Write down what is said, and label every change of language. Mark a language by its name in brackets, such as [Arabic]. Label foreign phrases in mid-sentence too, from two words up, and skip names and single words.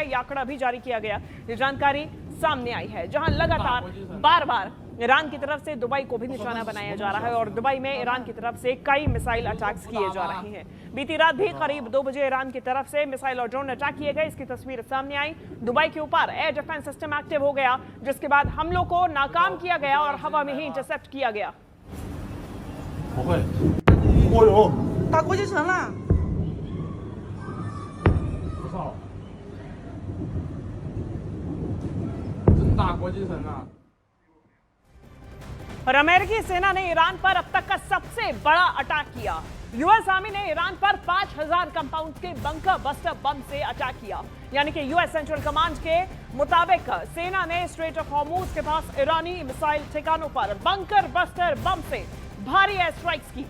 [Hindi] यह आंकड़ा भी जारी किया गया। ये जानकारी सामने आई है, जहां लगातार बार-बार ईरान की तरफ से दुबई को भी निशाना बनाया जा रहा है और दुबई में ईरान की तरफ से कई [English] missile attacks [Hindi] किए जा रहे हैं। बीती रात भी करीब 2 बजे ईरान की तरफ से मिसाइल और [English] drone attack [Hindi] किए गए। इसकी तस्वीर सामने आई। दुबई के ऊपर [English] air defense system active [Hindi] हो गया, जिसके बाद हमलों को नाकाम किया गया और हवा में ही इंटरसेप्ट किया गया। [Chinese] 打国际城了。我操！真打国际城啊！ [Hindi] और अमेरिकी सेना ने ईरान पर अब तक का सबसे बड़ा अटैक किया। यूएस आर्मी ने ईरान पर 5000 कंपाउंड के [English] bunker buster bomb [Hindi] से अटैक किया। यानी कि यूएस सेंट्रल कमांड के मुताबिक सेना ने स्ट्रेट ऑफ हॉर्मुज के पास ईरानी मिसाइल ठिकानों पर [English] bunker buster bomb [Hindi] से भारी [English] air strikes [Hindi] की।